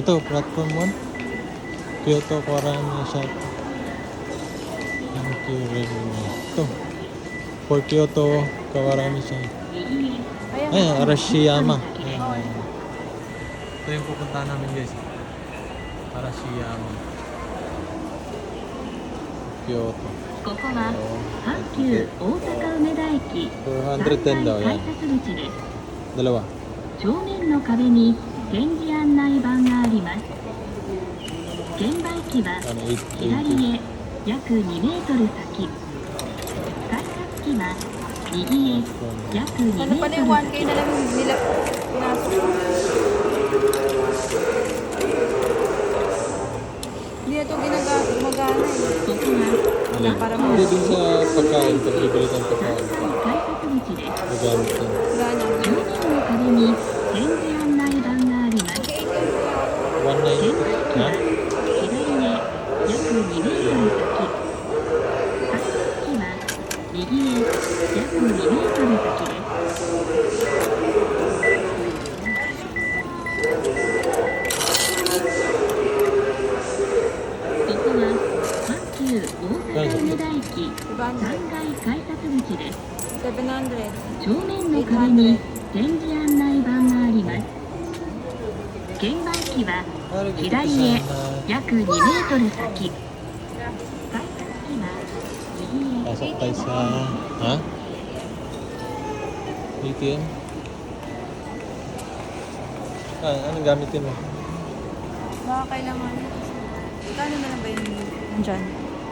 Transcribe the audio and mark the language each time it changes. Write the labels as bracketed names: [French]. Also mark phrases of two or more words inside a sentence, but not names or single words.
[Filipino] Ito, platform 1. Kyoto, Kwarami, Shop. Hanky Railway. Ito. For Kyoto, Kawarami siya. Ayan. Ayan, Arashiyama. Ayan. Ito yung pupuntahan namin guys. Arashiyama. Kyoto. [Japanese] ここは阪急大阪梅田駅 [Filipino] 410 daw [Japanese] 改 [Filipino] yan. [Japanese] 札口です。 [Filipino] Dalawa. [Japanese] 正面の壁に展示案内板があります。券売機は [Filipino] Ano, [Japanese] 左 [Filipino] 880. [Japanese] へ約2メートル先。改札機は右へ約2 [Filipino] Ano [Japanese] メ [Filipino] pala [Japanese] ー [Filipino] yung [Japanese] トル [Filipino] 1K [Japanese] 先。 [Filipino] na lang nila pinasok? Hindi na ito gumagana eh. [Japanese] ここは [Filipino] Alin? Hindi din sa pagkain. Pag bibili ng [Japanese] 3 [Filipino] pagkain. [Japanese] 階改札口です。 [Filipino] Gagamit yan. Gana. [Japanese] 正面の壁に展示案内板があります。 [Filipino] Okay, ito yung kuya. 190. [Japanese] 券売機は [Filipino] Ha? [Japanese] 左へ約2メートル先。改札機は右へ約2メートル先です。ここは阪急大阪梅田駅3階改札口です。 [Filipino] 700. [Japanese] 正面の壁に展示案内板があります。券売機は左へ約2メートル先。改札機は右へ [Filipino] Pasok tayo sa... Ha? ATM? Anong gamitin mo? Baka kailangan. Kano na lang ba yung nandyan?